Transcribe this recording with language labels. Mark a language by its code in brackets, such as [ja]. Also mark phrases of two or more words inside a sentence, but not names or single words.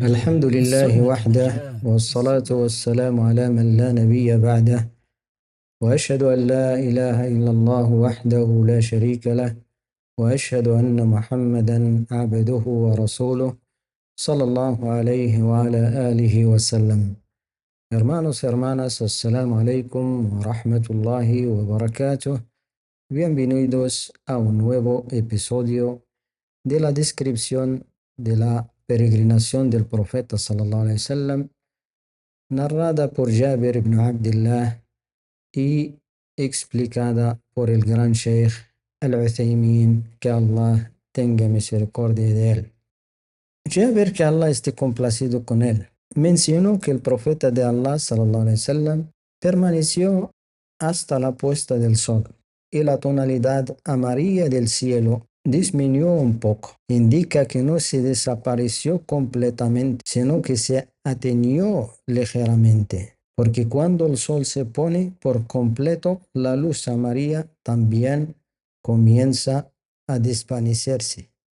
[ar] الحمد لله وحده والصلاة والسلام على من لا نبي بعده، وأشهد أن لا إله إلا الله وحده لا شريك له، وأشهد أن محمدا عبده ورسوله صلى الله عليه وعلى آله وسلم. [es] Hermanos, hermanas, [ar] السلام عليكم ورحمة الله وبركاته. [es] Bienvenidos a un nuevo episodio de la descripción de la peregrinación del profeta [ar] صلى الله عليه وسلم, [es] narrada por Jabir ibn Abdullah y explicada por el gran Sheikh Al-Uthaymin, que Allah tenga misericordia de él. Jabir, que Allah esté complacido con él, mencionó que el profeta de Allah [ar] صلى الله عليه وسلم [es] permaneció hasta la puesta del sol y la tonalidad amarilla del cielo disminuyó un poco. Indica que no se desapareció completamente, sino que se atenuó ligeramente, porque cuando el sol se pone por completo, la luz amarilla también comienza a desvanecerse.